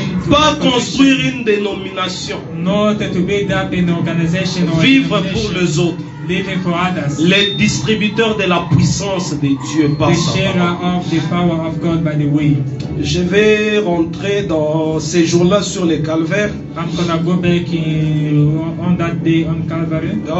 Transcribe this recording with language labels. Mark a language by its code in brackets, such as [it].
[fr] Pas construire une dénomination. [en] Not to build up an organization or [fr] vivre pour les autres. [en] Living for others. [fr] Les distributeurs de la puissance de Dieu par sa parole. [en] Of the power of God by the way. [fr] Je vais rentrer dans ces jours-là sur le calvaire. [en] I'm gonna go back on that day on Calvary.